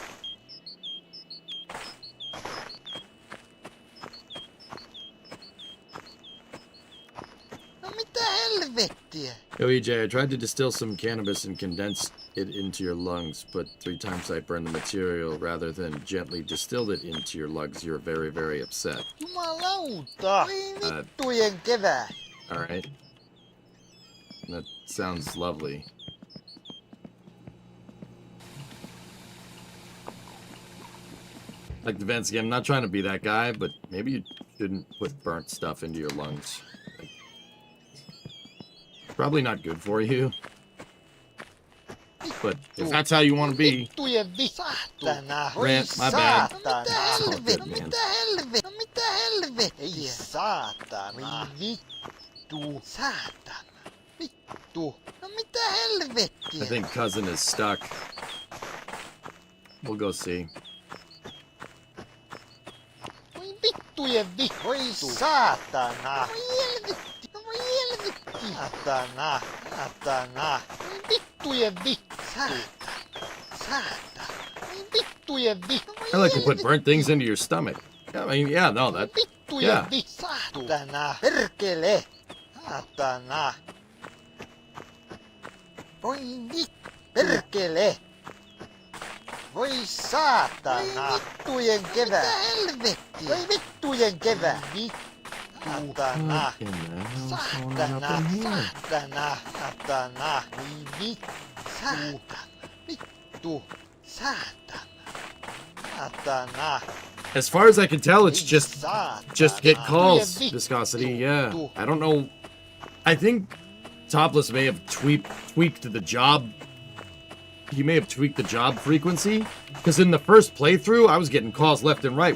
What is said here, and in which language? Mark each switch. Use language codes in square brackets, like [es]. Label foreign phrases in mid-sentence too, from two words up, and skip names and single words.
[fi] No mitä helvettiä? [en] Yo, EJ, I tried to distill some cannabis and condense it into your lungs, but 3 times I burned the material rather than gently distilled it into your lungs. You're very, very upset. [fi] Jumalauta! Voi vittujen kevää! [en] Alright. That sounds lovely. Like the vents again, I'm not trying to be that guy, but maybe you shouldn't put burnt stuff into your lungs. Like, probably not good for you. But if that's how you want to be, [fi] Vittujen saatana! [en] Rant, my bad. [fi] Saatana! [en] It's all good, man. [fi] Mitä helvettiä? Mitä helvettiä? Ei saatana! Vittu! Saatana! Vittu! No mitä helvettiä? [en] I think cousin is stuck. We'll go see. [fi] Voi vittujen vittu! Voi saatana! Voi helvetti! No voi helvetti! Saatana! Saatana! Voi vittujen vittu! Saatana! Saatana! Voi vittujen vittu! [en] I like to put burnt things into your stomach. Yeah, I mean, yeah, no, that. [fi] Vittujen [en] Yeah. [fi] vittu! Saatana! Perkele! Saatana! Voi vittu! Perkele! Voi saatana! Voi vittujen kevää! Mitä helvettiä? Voi vittujen kevää! Saatana! [en] Fucking hell, [fi] Saatana! Saatana! Saatana! Voi vittu! Saatana! Vittu! Saatana! Saatana! [en] As far as I can tell, it's just get calls, [fi] Vittujen [en] viscosity. [fi] vittu. [en] Yeah, I don't know. I think Topless may have tweaked the job. He may have tweaked the job frequency, because in the first playthrough, I was getting calls left and right.